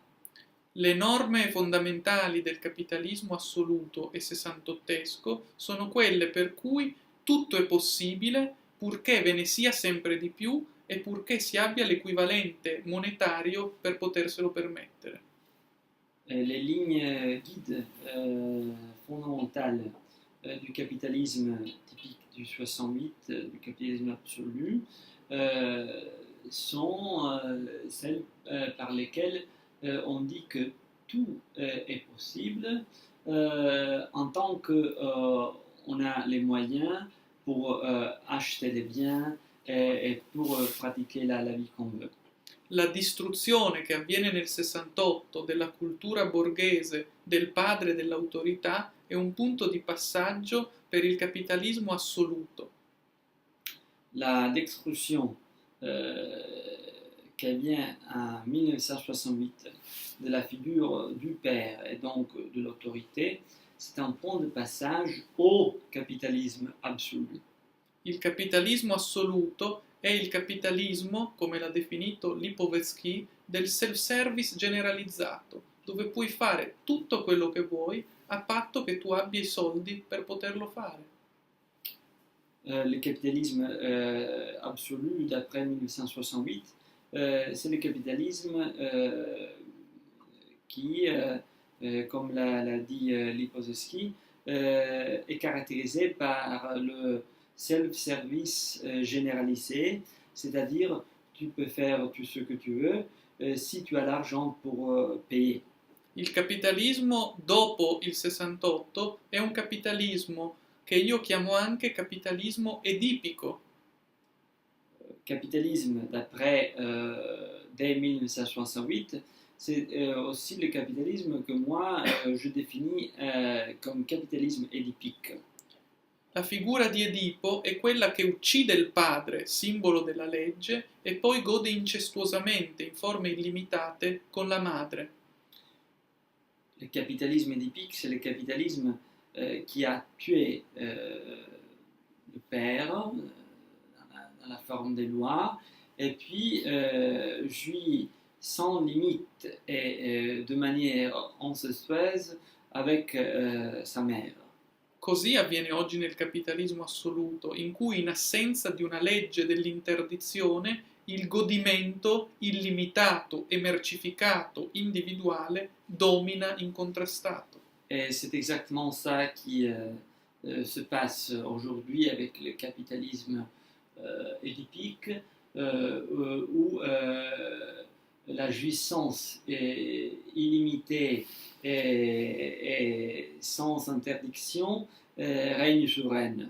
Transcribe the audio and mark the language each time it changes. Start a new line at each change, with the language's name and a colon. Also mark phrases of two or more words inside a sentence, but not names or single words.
Italian: Le norme fondamentali del capitalismo assoluto e sessantottesco sono quelle per cui tutto è possibile purché ve ne sia sempre di più e purché si abbia l'equivalente monetario per poterselo permettere.
French: Les lignes guides fondamentales du capitalisme typique du 68, du capitalisme absolu, sont celles par lesquelles on dit que tout est possible en tant qu'on a les moyens pour acheter des biens et pour pratiquer la vie qu'on veut.
Italian: La distruzione che avviene nel 68 della cultura borghese del padre dell'autorità è un punto di passaggio per il capitalismo assoluto.
French: La destruction qui vient en 1968 de la figure du père et donc de l'autorité, c'est un point de passage au capitalisme absolu.
Italian: Il capitalismo assoluto è il capitalismo, come l'ha definito Lipovetsky, del self-service generalizzato, dove puoi fare tutto quello che vuoi a patto che tu abbia i soldi per poterlo fare.
French: Le capitalisme absolu d'après 1968, c'est le capitalisme qui, comme l'a dit Lipovetsky, est caractérisé par le self-service généralisé, c'est-à-dire tu peux faire tout ce que tu veux si tu as l'argent pour payer.
Italian: Il capitalismo dopo il 68 è un capitalismo che io chiamo anche capitalismo edipico.
French: Capitalisme d'après dès 1968, c'est aussi le capitalisme que moi je définis comme capitalisme édipique.
Italian: La figura di Edipo è quella che uccide il padre, simbolo della legge, e poi gode incestuosamente, in forme illimitate, con la madre.
French: Le capitalisme édipique, c'est le capitalisme qui a tué le père dans la forme des lois, et puis jouit sans limite et de manière incestueuse avec sa mère.
Italian: Così avviene oggi nel capitalismo assoluto, in cui in assenza di una legge dell'interdizione il godimento illimitato e mercificato individuale domina incontrastato.
French: Et c'est exactement ça qui se passe aujourd'hui avec le capitalisme édipique, où la jouissance est illimitée et sans interdiction règne souveraine.